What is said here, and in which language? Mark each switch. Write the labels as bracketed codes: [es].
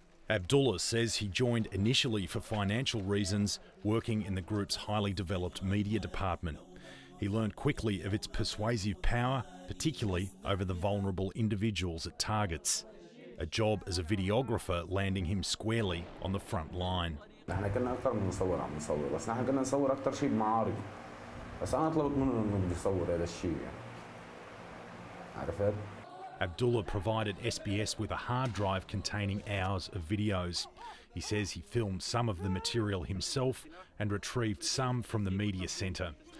[en] Abdullah says he joined initially for financial reasons, working in the group's highly developed media department. He learned quickly of its persuasive power, particularly over the vulnerable individuals it targets. A job as a videographer landing him squarely on the front line. [ar] نحن كنا أكثر من نصور عم نصور بس نحن كنا نصور أكثر شيء بمعارك بس أنا طلبت منهم إنه بدي أصور هذا الشيء يعني عرفت؟ [en] Abdullah provided SBS with a hard drive containing hours of videos. He says he filmed some of the material himself and retrieved some from the media centre.